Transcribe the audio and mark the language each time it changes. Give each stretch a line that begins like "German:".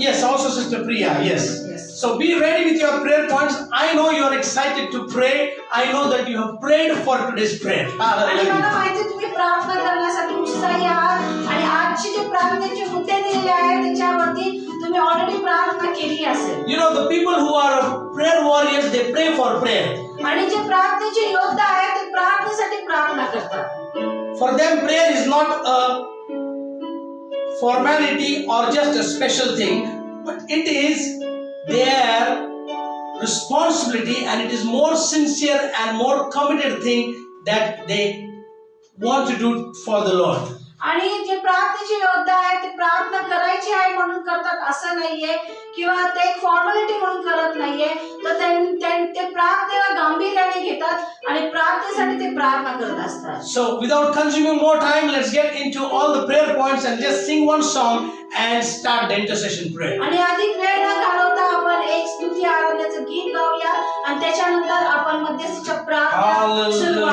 English: Yes, also Sister Priya. Yes. Yes. So be ready with your prayer points. I know you are excited to pray. I know that you have prayed for today's prayer.
Marathi: आणि मला
English: Hallelujah.
Marathi: माहिती आहे तुम्ही प्रार्थना करण्यासाठी उत्साही आहात आणि आजचे जे प्रार्थनेचे मुद्दे दिलेले आहेत त्याच्यावरती तुम्ही ऑलरेडी प्रार्थना केली असेल.
English: You know, the people who are prayer warriors, they pray for prayer.
Marathi: आणि जे प्रार्थनेचे योद्धा आहेत ते प्रार्थनेसाठी प्रार्थना करतात.
English: For them, prayer is not a formality or just a special thing, but it is their responsibility, and it is more sincere and more committed thing that they want to do for the Lord.
Marathi: आणि जे प्रार्थनेचे योद्धा आहेत ते प्रार्थना करायची आहे म्हणून करतात असं नाहीये किंवा ते एक फॉर्मॅलिटी म्हणून करत नाहीये, तर ते प्रार्थनेला गांभीर्याने घेतात आणि प्रार्थनेसाठी ते प्रार्थना करत असतात.
English: So without consuming more time, let's get into all the prayer points and just sing one song and start the intercession prayer.
Marathi: आणि अधिक वेळ न घालवता आपण एक स्तुती आराधनेचं गीत गाऊया आणि त्याच्यानंतर आपण मध्यस्थीच्या प्रार्थना सुरुवात